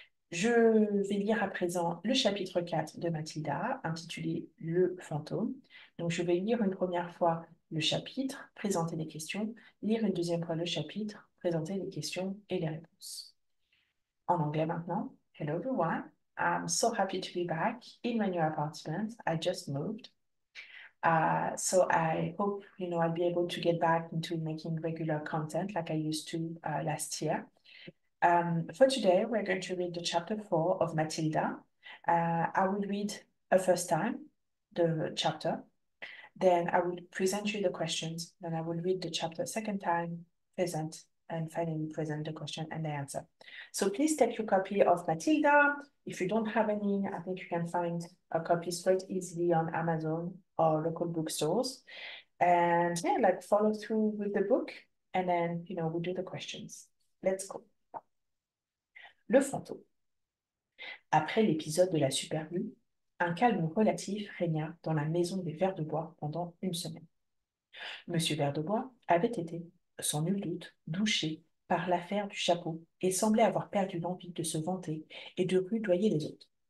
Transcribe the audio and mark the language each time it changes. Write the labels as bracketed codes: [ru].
[fr] Je vais lire à présent le chapitre 4 de Mathilda, intitulé Le fantôme. Donc, je vais lire une première fois le chapitre, présenter les questions, lire une deuxième fois le chapitre, présenter les questions et les réponses. En anglais maintenant. [en] Hello everyone. I'm so happy to be back in my new apartment. I just moved. So I hope, I'll be able to get back into making regular content like I used to last year. For today, we're going to read the chapter 4 of Matilda. I will read a first time the chapter. Then I will present you the questions. Then I will read the chapter second time, present, and finally present the question and the answer. So please take your copy of Matilda. If you don't have any, I think you can find a copy straight easily on Amazon or local bookstores. And yeah, follow through with the book and then, we do the questions. Let's go. Le fantôme. [fr] Après l'épisode de la superlune, un calme relatif régna dans la maison des Vers de Bois pendant une semaine. Monsieur Verdebois avait été, sans nul doute, douché par l'affaire du chapeau et semblait avoir perdu l'envie de se vanter et de rudoyer les autres.